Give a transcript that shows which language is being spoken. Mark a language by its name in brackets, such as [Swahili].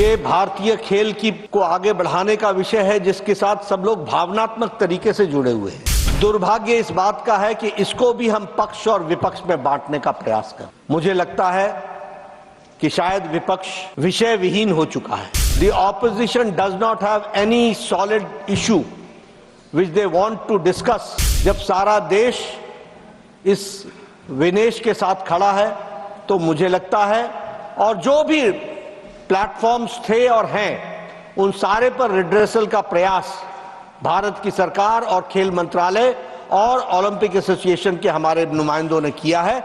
[Hindi] ये भारतीय खेल को आगे बढ़ाने का विषय है जिसके साथ सब लोग भावनात्मक तरीके से जुड़े हुए हैं। दुर्भाग्य इस बात का है कि इसको भी हम पक्ष और विपक्ष में बांटने का प्रयास करें। मुझे लगता है कि शायद विपक्ष विषय विहीन हो चुका है। [English] The opposition does not have any solid issue which they want to discuss। [Hindi] जब सारा देश इस विनेश के साथ खड़ा है तो मुझे लगता है, और जो भी प्लेटफॉर्म्स थे और हैं उन सारे पर रिड्रेसल का प्रयास भारत की सरकार और खेल मंत्रालय और ओलंपिक एसोसिएशन के हमारे नुमाइंदों ने किया है।